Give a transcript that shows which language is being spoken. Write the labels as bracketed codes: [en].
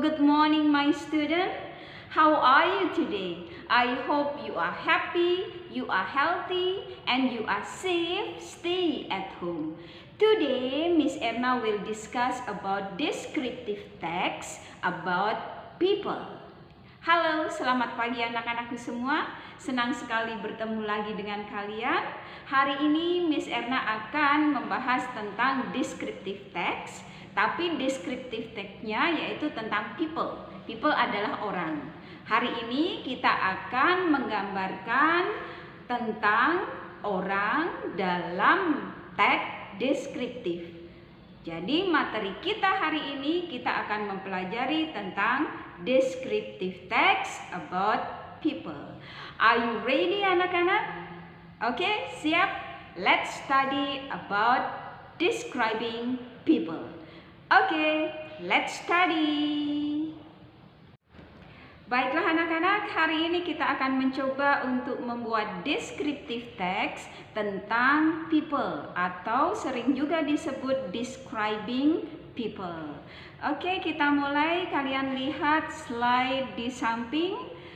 [en] Good morning, my student. How are you today? I hope you are happy, you are healthy, and you are safe. Stay at home. Today, Miss Erna will discuss about descriptive text about people. [id] Halo, selamat pagi anak-anakku semua. Senang sekali bertemu lagi dengan kalian. Hari ini Miss Erna akan membahas tentang descriptive text. Tapi descriptive text-nya yaitu tentang people. People adalah orang. Hari ini kita akan menggambarkan tentang orang dalam teks deskriptif. Jadi materi kita hari ini kita akan mempelajari tentang descriptive text about people. [en] Are you ready anak-anak? [id] Oke, siap? [en] Let's study about describing people. Oke, let's study. [id] Baiklah anak-anak, hari ini kita akan mencoba untuk membuat descriptive text tentang people atau sering juga disebut describing people. Oke, kita mulai. Kalian lihat slide di samping.